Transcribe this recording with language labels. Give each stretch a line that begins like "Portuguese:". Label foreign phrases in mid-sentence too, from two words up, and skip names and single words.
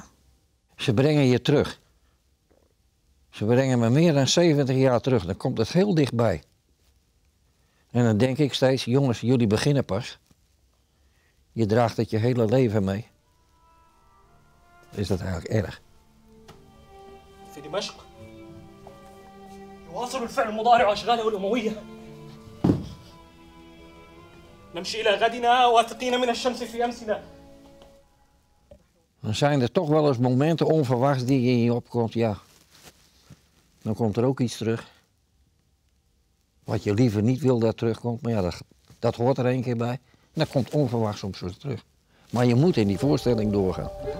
Dutch: Ze brengen je terug. Ze brengen me meer dan 70 jaar terug. Dan komt het heel dichtbij. En dan denk ik steeds, jongens, jullie beginnen pas. Je draagt het je hele leven mee. Is dat eigenlijk erg?
Arabic: في دمشق يواصل الفعل المضارع أشغاله الأموية نمشي إلى غدنا واثقين من الشمس في أمسنا.
Dutch: Dan zijn er toch wel eens momenten onverwachts die in je opkomt, ja. Dan komt er ook iets terug. Wat je liever niet wil dat terugkomt, maar ja, dat hoort er een keer bij. En dat komt onverwachts soms weer terug. Maar je moet in die voorstelling doorgaan.